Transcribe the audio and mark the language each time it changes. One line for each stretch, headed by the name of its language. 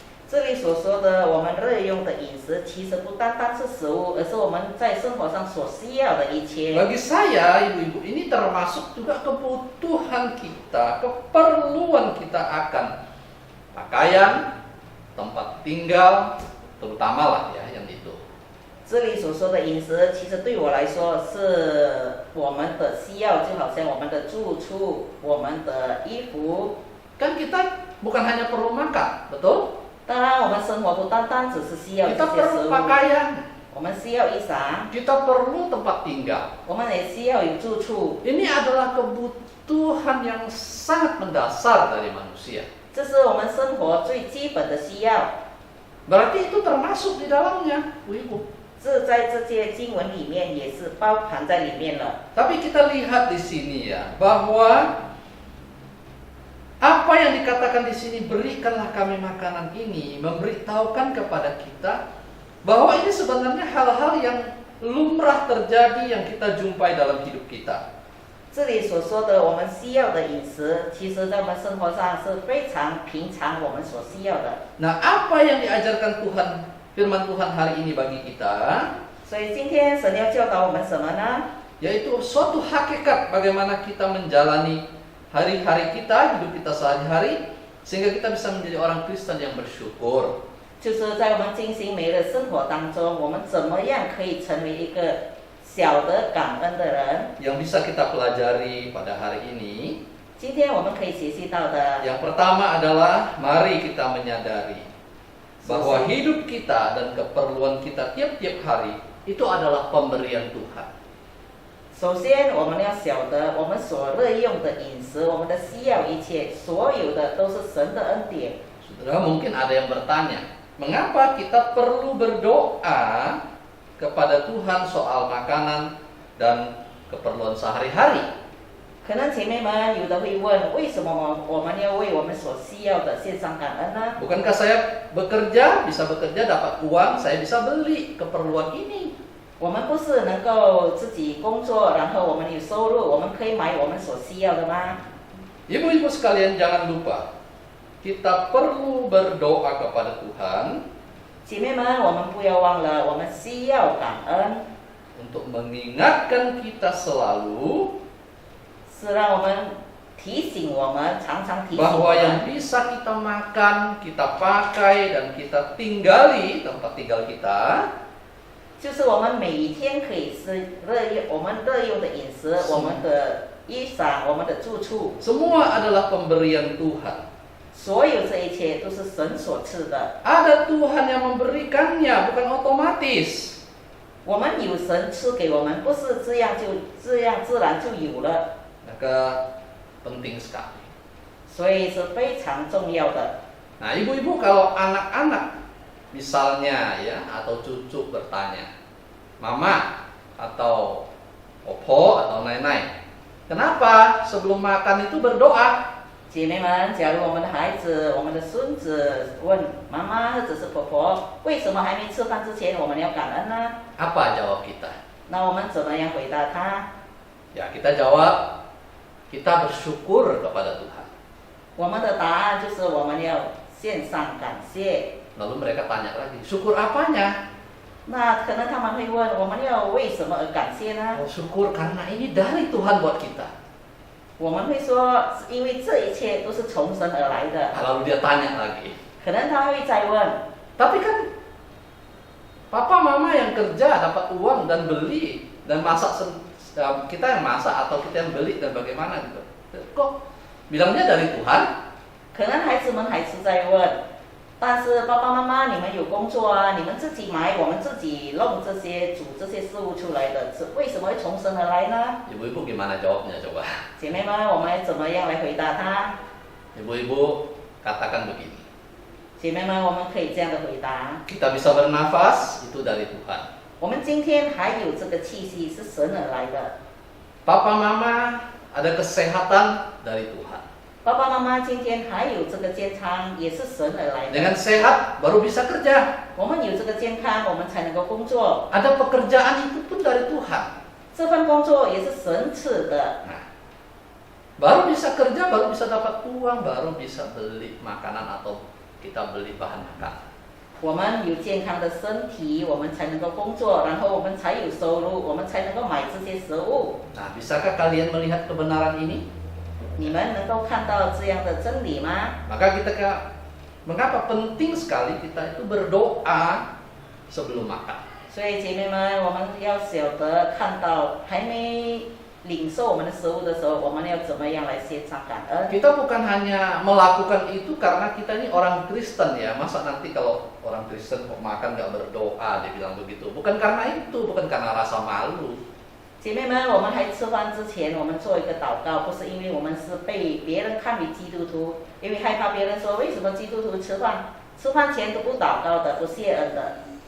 Chinese: 这里所说的我们日用的饮食，其实不单单是食物，而是我们在生活上所需要的一切。
Indonesian: Bagi saya, ibu-ibu, ini termasuk juga kebutuhan kita, keperluan kita akan pakaian, tempat tinggal, terutama lah ya yang itu.
Chinese: 这里所说的饮食，其实对我来说是我们的需要，就好像我们的住处、我们的衣服。
Indonesian: Kan kita bukan hanya perlu makan, betul?
Chinese: 当然，我们生活不单单只是需要这
Indonesian: Kita
Chinese: 些食
Indonesian: perlu
Chinese: 物，
Indonesian: pakaian,
Chinese: 我们需要衣裳，
Indonesian: kita perlu tempat tinggal.
Chinese: 我们也需要有住处。
Indonesian: Ini adalah kebutuhan yang sangat mendasar dari manusia.
Chinese: 这是我们生活最基本的需要。
Indonesian: Berarti itu termasuk di dalamnya, ibu-ibu.
Chinese: 这在这些经文里面也是包含在里面了。
Indonesian: Tapi kita lihat di sini ya, bahwa apa yang dikatakan di sini, berikanlah kami makanan ini, memberitahukan kepada kita bahwa ini sebenarnya hal-hal yang lumrah terjadi yang kita jumpai dalam hidup kita.
Chinese: 这里所说的我们需要的饮食，其实在我们生活上是非常平常我们所需要的。
Indonesian: Nah, apa yang diajarkan Tuhan, firman Tuhan hari ini bagi kita,
Chinese: 所以今天神要教导我们什么呢？
Indonesian: yaitu suatu hakikat bagaimana kita menjalani hari-hari kita, hidup kita sehari-hari, sehingga kita bisa menjadi orang Kristen yang bersyukur.
Chinese: 就是在我们进行每日生活当中，我们怎么样可以成为一个小的感恩的人？
Indonesian: Yang bisa kita pelajari pada hari ini,
Chinese: 今天我们可以学习到的，
Indonesian: yang pertama adalah mari kita menyadari bahwa hidup kita dan keperluan kita tiap-tiap hari itu adalah pemberian Tuhan.
Chinese: 首先我们要晓得，我们所日用的饮食，我们的需要一切，所有的都是神的恩典。
Indonesian: Saudara, mungkin ada yang bertanya, mengapa kita perlu berdoa kepada Tuhan soal makanan dan keperluan sehari-hari?
Chinese: 可能姐妹们有的会问，为什么我们要为我们所需要的献上感恩呢？
Indonesian: Bukankah saya bisa bekerja dapat uang, saya bisa beli keperluan ini?
Chinese: 我们不是能够自己工作，然后我们有收入，我们可以买我们所需要的吗？
Indonesian: Ibu-ibu sekalian, jangan lupa, kita perlu berdoa kepada Tuhan
Chinese: 姐妹们，我们不要忘了，我们需要感恩，
Indonesian: untuk mengingatkan kita selalu
Chinese: 是让我们提醒我们，常常提醒我
Indonesian: bahwa yang
Chinese: 们，
Indonesian: bisa kita makan, kita pakai, dan kita tinggali tempat tinggal kita
Chinese: 就是我们每一天可以是我们日用的饮食，我们的衣裳，我们的住处，
Indonesian: semua adalah pemberian Tuhan.
Chinese: 所有这一切都是神所赐的。
Indonesian: Ada Tuhan yang memberikannya, bukan otomatis.
Chinese: 我们有神赐给我们，不是这样自然就有了，
Indonesian: Maka penting sekali.
Chinese: 所以是非常重要的。
Indonesian: Nah, ibu-ibu kalau anak-anak misalnya ya atau cucu bertanya, mama atau opo atau nenai, kenapa sebelum makan itu berdoa?
Chinese: 姐妹们，假如我们的孩子、我们的孙子问妈妈或者是婆婆，为什么还没吃饭之前我们要感恩呢？
Indonesian: Apa jawab kita?
Chinese: 那我们怎么样回答他？
Indonesian: Ya, kita jawab kita bersyukur kepada Tuhan.
Chinese: 我们的答案就是我们要献上感谢。
Indonesian: Lalu mereka tanya lagi, syukur apanya?
Chinese: 那可能他们会问，我们要为什么而感谢呢？
Indonesian: Oh, syukur karena ini dari Tuhan buat kita.
Chinese: 我们会说，是因为这一切都是从神而来的。
Indonesian: Lalu dia tanya lagi,
Chinese: 可能他会再问，
Indonesian: tapi kan papa mama yang kerja dapat uang dan beli dan masak kita yang masak atau kita yang beli dan bagaimana gitu. Kok bilangnya dari Tuhan?
Chinese: 可能孩子们还是在问，但是爸爸妈妈你们有工作啊，你们自己买，我们自己弄这些煮这些事物出来的，是为什么会从神而来呢？
Indonesian: Ibu-ibu gimana jawabnya coba?
Chinese: 姐妹们，我们怎么样来回答他？
Indonesian: Ibu-ibu katakan begini,
Chinese: 姐妹们，我们可以这样的回答：
Indonesian: kita bisa bernafas itu dari Tuhan.
Chinese: 我们今天还有这个气息是神而来的，
Indonesian: Papa mama ada kesehatan dari Tuhan.
Chinese: 爸爸妈妈今天还有这个健康也是神而来的。
Indonesian: Dengan sehat baru bisa kerja.
Chinese: 我们有这个健康，我们才能够工作。
Indonesian: Ada pekerjaan itu pun dari Tuhan.
Chinese: 这份工作也是神赐的。
Indonesian: Nah, baru bisa kerja, baru bisa dapat uang, baru bisa beli makanan atau kita beli bahan makanan.
Chinese: 我们有健康的身体，我们才能够工作，然后我们才有收入，我们才能够买这些食物。
Indonesian: Nah, bisakah kalian melihat kebenaran ini?
Chinese: 你们能够看到这样的真理吗？
Indonesian: Maka mengapa penting sekali kita itu berdoa sebelum makan?
Chinese: 所以姐妹们，我们要晓得看到还没领受我们的食物的时候，我们要怎么样来献上感恩？
Indonesian: Kita bukan hanya melakukan itu karena kita ini orang Kristen ya. Masa nanti kalau orang Kristen kok makan nggak berdoa, dia bilang begitu. Bukan karena itu, bukan karena rasa malu.
Chinese: 姐妹们，我们还吃饭之前，我们做一个祷告，不是因为我们是被别人看为基督徒，因为害怕别人说为什么基督徒吃饭前都不祷告的，不谢恩的。